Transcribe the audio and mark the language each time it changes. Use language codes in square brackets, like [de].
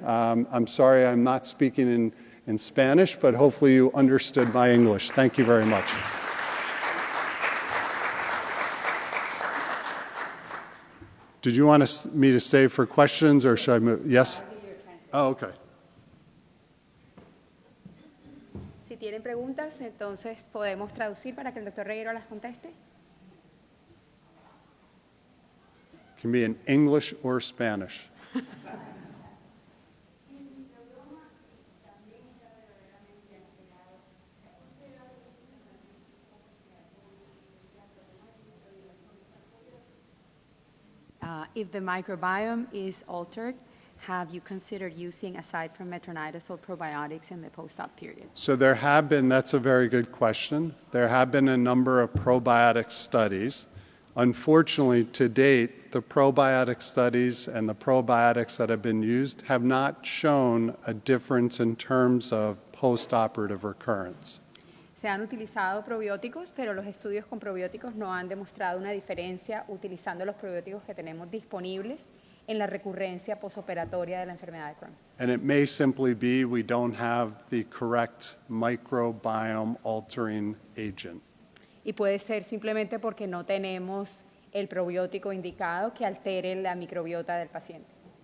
[en] I'm sorry I'm not speaking in Spanish, but hopefully you understood my English. Thank you very much. Did you want me to stay for questions, or should I move? Yes? Oh, okay. [es] Si tienen preguntas, entonces podemos traducir para que el doctor Regueiro las conteste. [en] Can be in English or Spanish. If the microbiome is altered, have you considered using, aside from metronidazole, probiotics in the post-op period? So there have been, that's a very good question. There have been a number of probiotic studies. Unfortunately, to date, the probiotic studies and the probiotics that have been used have not shown a difference in terms of post-operative recurrence. [es] Se han utilizado probióticos, pero los estudios con probióticos no han demostrado una diferencia utilizando los probióticos que tenemos disponibles en la recurrencia posoperatoria de la enfermedad de Crohn. [en] And it may simply be we don't have the correct microbiome altering agent. [es] Y puede ser simplemente porque no tenemos el probiótico indicado que altere la microbiota del paciente.